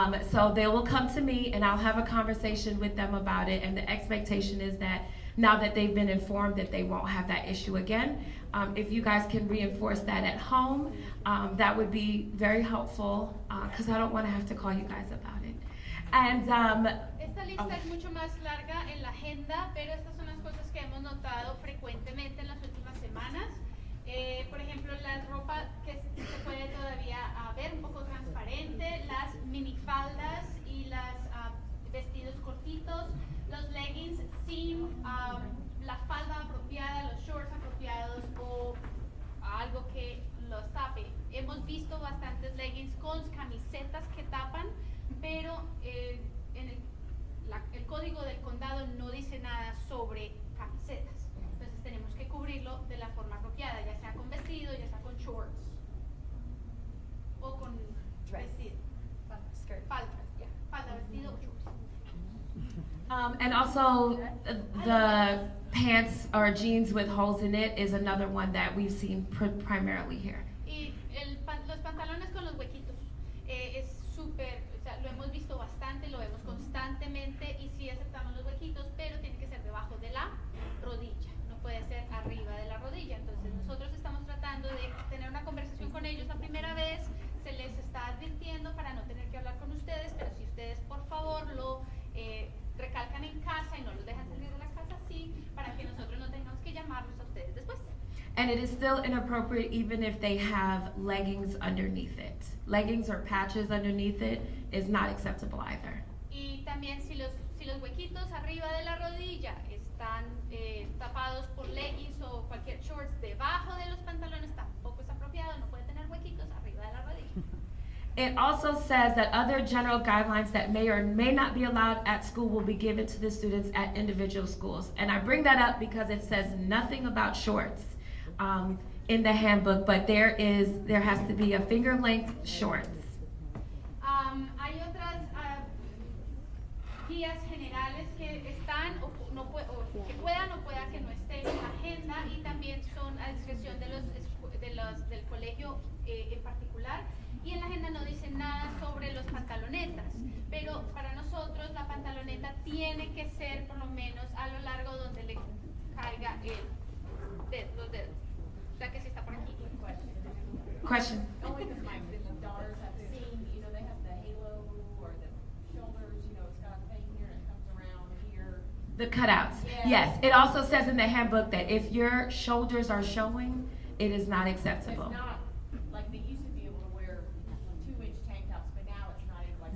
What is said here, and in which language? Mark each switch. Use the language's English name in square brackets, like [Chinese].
[English] So they will come to me and I'll have a conversation with them about it, and the expectation is that now that they've been informed that they won't have that issue again. If you guys can reinforce that at home, that would be very helpful, because I don't want to have to call you guys about it. And [Spanish] esta lista es mucho más larga en la agenda, pero estas son las cosas que hemos notado frecuentemente en las últimas semanas. Por ejemplo, la ropa que se puede todavía ver un poco transparente, las minifaldas y las vestidos cortitos, los leggings sin la falda apropiada, los shorts apropiados o algo que los tape. Hemos visto bastantes leggings con camisetas que tapan, pero en el código del condado no dice nada sobre camisetas. Entonces tenemos que cubrirlo de la forma apropiada, ya sea con vestido, ya sea con shorts o con vestido. Falda, falda, vestido o shorts. [English] And also the pants or jeans with holes in it is another one that we've seen primarily here. [Spanish] Y los pantalones con los huequitos es súper, o sea, lo hemos visto bastante, lo vemos constantemente y sí aceptamos los huequitos, pero tiene que ser debajo de la rodilla. Puede ser arriba de la rodilla. Entonces nosotros estamos tratando de tener una conversación con ellos la primera vez, se les está advirtiendo para no tener que hablar con ustedes, pero si ustedes por favor lo recalcan en casa y no los dejan salir de la casa así, para que nosotros no tengamos que llamarlos a ustedes después. [English] And it is still inappropriate even if they have leggings underneath it. Leggings or patches underneath it is not acceptable either. [Spanish] Y también si los huequitos arriba de la rodilla están tapados por leggings o cualquier shorts debajo de los pantalones, tampoco es apropiado, no puede tener huequitos arriba de la rodilla. [English] It also says that other general guidelines that may or may not be allowed at school will be given to the students at individual schools. And I bring that up because it says nothing about shorts in the handbook, but there has to be a finger length shorts. [Spanish] Hay otras guías generales que están o que puedan o pueda que no estén en la agenda y también son a discreción del colegio en particular, y en la agenda no dice nada sobre los pantalonetas, pero para nosotros la pantaloneta tiene que ser por lo menos a lo largo donde le caiga los dedos, o sea que si está por aquí. [English] Question. Only because my daughters have seen, they have the halo or the shoulders, it's got a thing here and it comes around here. The cutouts. Yeah. Yes, it also says in the handbook that if your shoulders are showing, it is not acceptable. It's not like they used to be able to wear 2-inch tank tops, but now it's not even like.